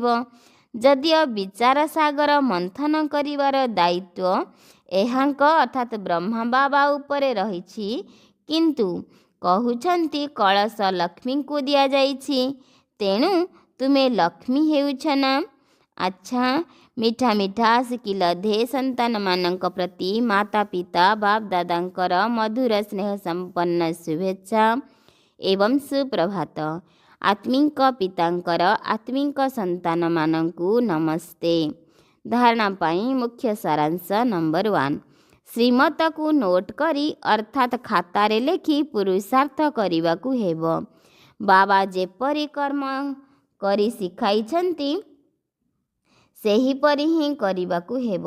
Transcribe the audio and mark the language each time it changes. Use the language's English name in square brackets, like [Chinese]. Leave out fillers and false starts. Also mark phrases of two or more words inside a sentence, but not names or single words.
[Odia] ଯଦିଓ ବିଚାର ସାଗର ମନ୍ଥନ କରିବାର ଦାୟିତ୍ୱ ଏହାଙ୍କ ଅର୍ଥାତ୍ ବ୍ରହ୍ମା ବାବା ଉପରେ ରହିଛି, କିନ୍ତୁ କହୁଛନ୍ତି କଳସ ଲକ୍ଷ୍ମୀଙ୍କୁ ଦିଆଯାଇଛି। ତେଣୁ ତୁମେ ଲକ୍ଷ୍ମୀ ହେଉଛ ନା। ଆଚ୍ଛା, ମିଠା ମିଠା ଶିଖିଲ ଧେ ସନ୍ତାନମାନଙ୍କ ପ୍ରତି ମାତା ପିତା ବାପ ଦାଦାଙ୍କର ମଧୁର ସ୍ନେହ ସମ୍ପନ୍ନ ଶୁଭେଚ୍ଛା ଏବଂ ସୁପ୍ରଭାତ। ଆତ୍ମିକ ପିତାଙ୍କର ଆତ୍ମିକ ସନ୍ତାନ ମାନଙ୍କୁ ନମସ୍ତେ। ଧାରଣା ପାଇଁ ମୁଖ୍ୟ ସାରାଂଶ ନମ୍ବର 1। ଶ୍ରୀମତ କୁ ନୋଟ କରି ଅର୍ଥାତ୍ ଖାତାରେ ଲେଖି ପୁରୁଷାର୍ଥ କରିବାକୁ ହେବ। ବାବା ଯେପରି କର୍ମ କରି ଶିଖାଇଛନ୍ତି ସେହିପରି ହିଁ କରିବାକୁ ହେବ।